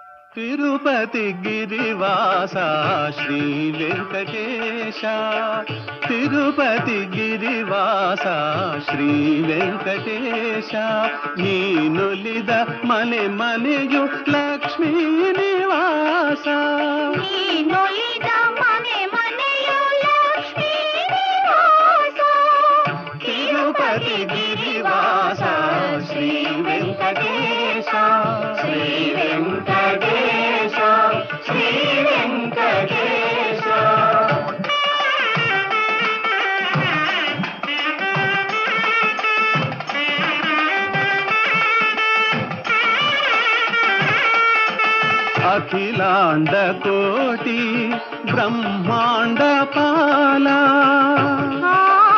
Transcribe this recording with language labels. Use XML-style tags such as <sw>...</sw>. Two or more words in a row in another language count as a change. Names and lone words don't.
<te>తిరుపతి గిరివాస శ్రీ వెంకటేశ, తిరుపతి గిరివాస శ్రీ వెంకటేశ,</te> <kn>ನೀನುಲಿದ ಮನೆ ಮನೆಯು ಲಕ್ಷ್ಮೀ ನಿವಾಸ, ನೀನುಲಿದ ಮನೆ ಮನೆಯು ಲಕ್ಷ್ಮೀ ನಿವಾಸ, ತಿರುಪತಿ ಗಿರಿವಾಸ ಶ್ರೀ ವೆಂಕಟೇಶ, ಶ್ರೀ ವೆಂಕಟೇಶ, ಶ್ರೀ ವೆಂಕಟೇಶ.</kn> <te>అఖిలాండ కోటి బ్రహ్మాండ పాలా</te>